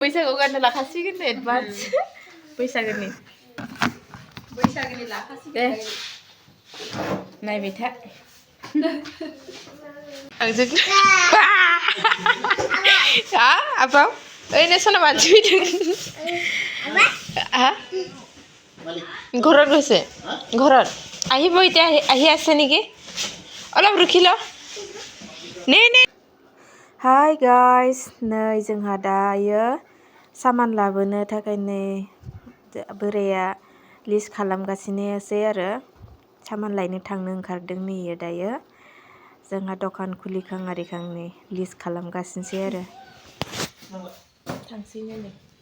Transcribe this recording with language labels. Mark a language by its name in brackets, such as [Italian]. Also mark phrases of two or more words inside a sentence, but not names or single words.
[Bodo] बैसागु गाननो लाखासिगोन एडभान्स बैसागुनि लाखासिगोन दे नायबाय था आंजों आबाव ओरैनो सना मानसि फैदों [Assamese] ঘৰত গৈছে ঘৰত আহিব এতিয়া আহি আছে নেকি অলপ ৰখিল নে নে [English] hi guys [Bodo] नै जोंहा दायो सामान लाबोनो थाखाय नै बोराया लिस्ट खालामगासिनोसै आरो सामान लायनो थांनो ओंखारदों नैयो दायो जोंहा दखान खुलिखां आरिखां नै लिस्ट खालामगासिनोसै आरो थांसैनो नै